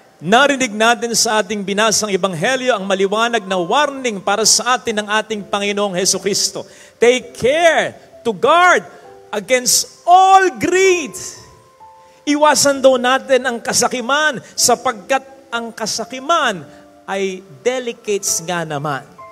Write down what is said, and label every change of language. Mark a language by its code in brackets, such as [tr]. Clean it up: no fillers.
[tl] Narinig natin sa ating binasang ebanghelyo ang maliwanag na warning para sa atin ng ating Panginoong Hesukristo. [en] Take care to guard against all greed. [tl] Iwasan daw natin ang kasakiman sapagkat ang kasakiman ay delicates nga naman.